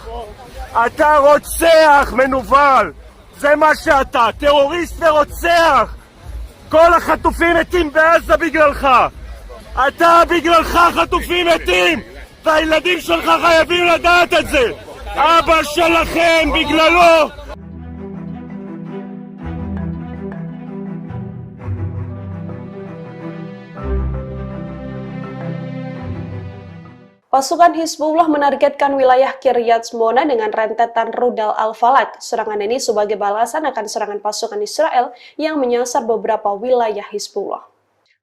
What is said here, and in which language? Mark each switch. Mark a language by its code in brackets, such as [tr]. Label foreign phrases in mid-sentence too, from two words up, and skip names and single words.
[he] אתה רוצח מנוול! זה מה שאתה, טרוריסט ורוצח! כל החטופים מתים בעזה בגללך! אתה בגללך חטופים מתים! והילדים שלך חייבים לדעת את זה! אבא שלכם בגללו! [id] Pasukan Hizbullah menargetkan wilayah Kiryat Shmona dengan rentetan rudal Al-Falak. Serangan ini sebagai balasan akan serangan pasukan Israel yang menyasar beberapa wilayah Hizbullah.